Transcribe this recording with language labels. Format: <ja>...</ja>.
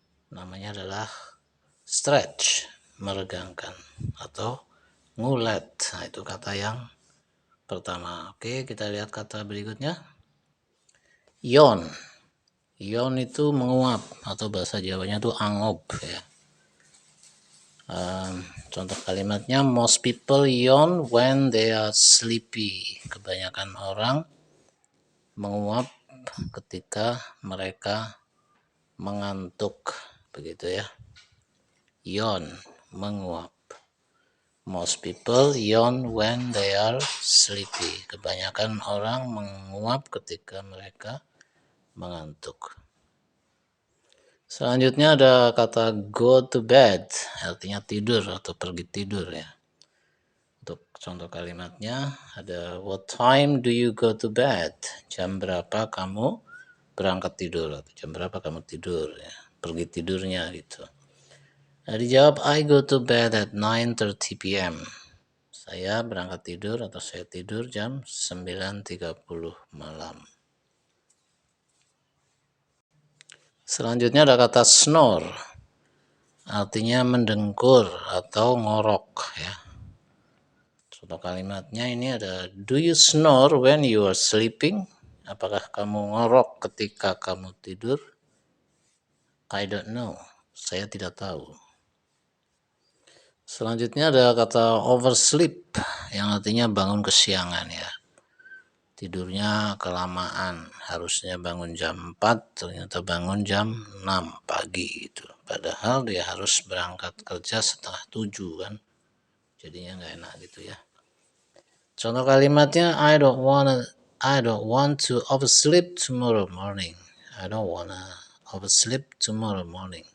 <id>Namanya adalah stretch, meregangkan atau ngulet. Nah, itu kata yang pertama. Oke, kita lihat kata berikutnya. Yon. Yon itu menguap atau bahasa Jawanya itu angop ya. Contoh kalimatnya,</id> <en>most people yawn when they are sleepy.</en> <id>Kebanyakan orang menguap ketika mereka mengantuk, begitu ya. Yawn, menguap.</id> <en>Most people yawn when they are sleepy.</en> <id>Kebanyakan orang menguap ketika mereka mengantuk. Selanjutnya ada kata go to bed, artinya tidur atau pergi tidur ya. Untuk contoh kalimatnya ada</id> <en>what time do you go to bed?</en> <id>Jam berapa kamu berangkat tidur atau jam berapa kamu tidur ya. Pergi tidurnya gitu. Nah, dijawab</id> <en>I go to bed at 9:30 p.m.</en> <id>Saya berangkat tidur atau saya tidur jam 9:30 malam. Selanjutnya ada kata snore, artinya mendengkur atau ngorok ya. Contoh kalimatnya ini ada</id> <en>do you snore when you are sleeping?</en> <id>Apakah kamu ngorok ketika kamu tidur?</id> <en>I don't know.</en> <id>Saya tidak tahu. Selanjutnya ada kata oversleep yang artinya bangun kesiangan ya. Tidurnya kelamaan, harusnya bangun jam 4, ternyata bangun jam 6 pagi gitu. Padahal dia harus berangkat kerja 6:30 kan. Jadinya nggak enak gitu ya. Contoh kalimatnya</id> <en>I don't want to oversleep tomorrow morning. I don't wanna oversleep tomorrow morning.</en>